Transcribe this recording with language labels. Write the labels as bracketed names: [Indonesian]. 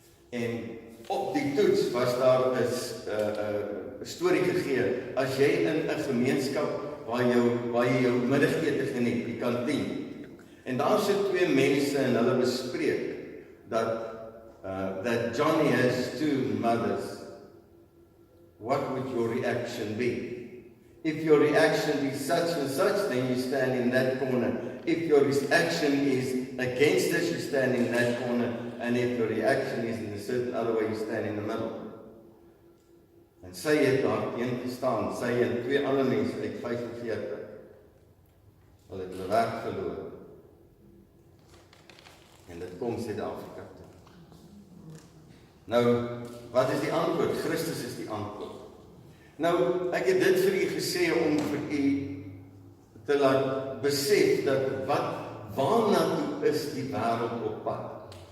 [Afrikaans] En op die toets was daar 'n storie gegee, as jy in 'n gemeenskap waar jy jou middagete geniet, die kantien, en daar sit twee mense en hulle bespreek [English] that Johnny has two mothers, what would your reaction be? If your reaction is such and such, then you stand in that corner. If your reaction is against this, you stand in that corner. And if your reaction is in a certain other way, you stand in the middle. [Afrikaans] En sy het daarteen gestaan, sy en twee ander mense uit 45. Hulle het hulle werk verloor. En dit kom Suid-Afrika toe. Nou, wat is die antwoord? Christus is die antwoord. Nou, ek het dit vir u gesê om vir u te laat besef dat waarna toe is die wêreld op pad.